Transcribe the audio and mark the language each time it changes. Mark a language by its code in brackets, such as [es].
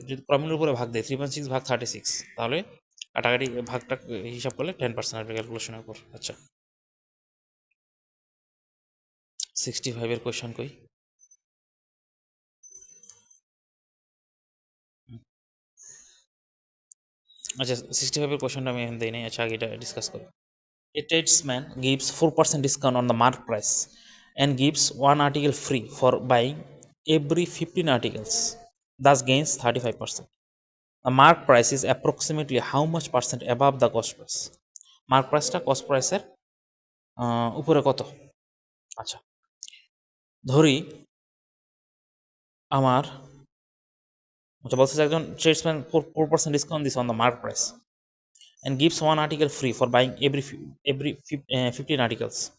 [bn] যদি ক্রমূল্যের উপরে ভাগ দেয়, 3.6 ভাগ 36, তাহলে কাটাকাটি ভাগটা হিসাব করলে 10% আসবে ক্যালকুলেশনের উপর। আচ্ছা, 65 এর কোয়েশ্চন কই? আচ্ছা, 65 এর কোয়েশ্চনটা আমি এখন দেই নাই। আচ্ছা, আগে এটা ডিসকাস করি। [en] A tradesman gives 4% discount on the mark price and gives one article free for buying every 15 articles, thus gains 35%. The mark price is approximately how much percent above the cost price? [bn] Mark প্রাইসটা cost প্রাইসের উপরে কত? আচ্ছা, ধরি আমার, আচ্ছা বলছে যে একজন ট্রেডসম্যান 4% ডিসকাউন্ট দিচ্ছে [en] On the mark price and gives one article free for buying every 15 articles.